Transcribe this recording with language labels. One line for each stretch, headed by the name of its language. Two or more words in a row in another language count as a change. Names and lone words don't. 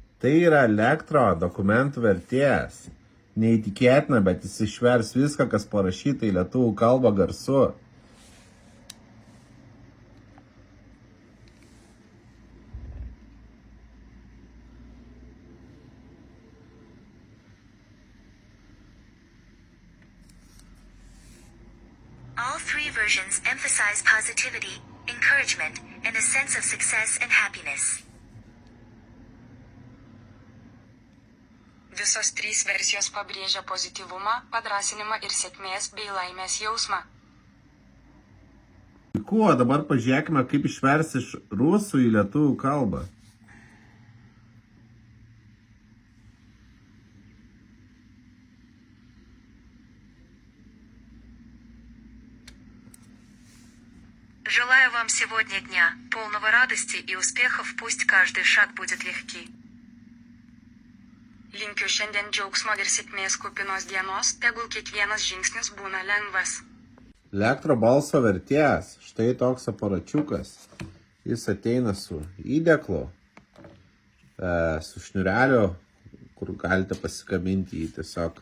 Lithuanian: Tai yra elektro dokumentų vertėjas. Neįtikėtina, bet jis išvers viską, kas parašyta į lietuvių kalbą garsu.
English: All three versions emphasize positivity, encouragement, and a sense of success and happiness.
Lithuanian: Visos trys versijos pabrėžia pozityvumą, padrąsinimą ir sėkmės bei laimės jausmą. Kuo dabar pažiūrėkime, kaip išvers iš rusų į lietuvių kalbą.
Russian: Желаю вам сегодня дня, полного радости и успехов, пусть каждый шаг будет легкий.
Lithuanian: Linkiu šiandien džiaugsmo ir sėkmės kupinos dienos, tegul kiekvienas žingsnis būna lengvas. Elektro balso vertėjas, štai toks aparačiukas. Jis ateina su įdėklu, su šniureliu, kur galite pasikabinti jį tiesiog.